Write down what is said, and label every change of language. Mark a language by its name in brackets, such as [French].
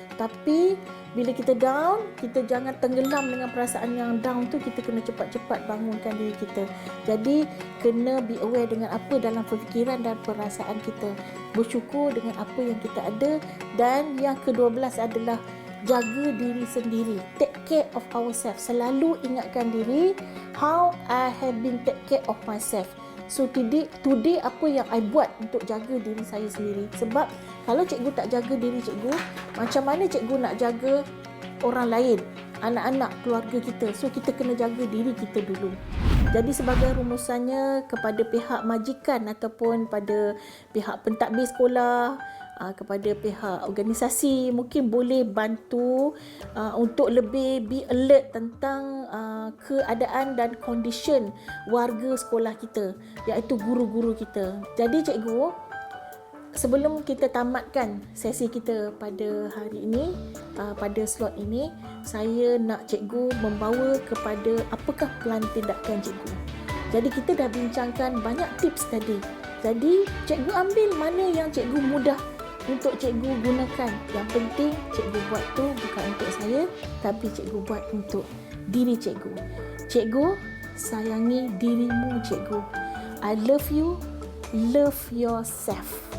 [Malay] Tapi bila kita down, kita jangan tenggelam dengan perasaan yang down tu. Kita kena cepat-cepat bangunkan diri kita. Jadi kena [English] be aware [Malay] dengan apa dalam fikiran dan perasaan kita. Bersyukur dengan apa yang kita ada. Dan yang ke-12 adalah jaga diri sendiri. [English] Take care of ourselves. [Malay] Selalu ingatkan diri, [English] how I have been take care of myself. So today [Malay] apa yang I buat untuk jaga diri saya sendiri. Sebab kalau cikgu tak jaga diri cikgu, macam mana cikgu nak jaga orang lain, anak-anak, keluarga kita. So kita kena jaga diri kita dulu. Jadi sebagai rumusannya, kepada pihak majikan ataupun pada pihak pentadbir sekolah, kepada pihak organisasi, mungkin boleh bantu untuk lebih [English] be alert [Malay] tentang keadaan dan condition warga sekolah kita, iaitu guru-guru kita. Jadi cikgu, sebelum kita tamatkan sesi kita pada hari ini, pada slot ini, saya nak cikgu membawa kepada apakah pelan tindakan cikgu. Jadi kita dah bincangkan banyak tips tadi. Jadi cikgu ambil mana yang cikgu mudah untuk cikgu gunakan. Yang penting cikgu buat tu bukan untuk saya, tapi cikgu buat untuk diri cikgu. Cikgu, sayangi dirimu cikgu. [English] I love you, love yourself.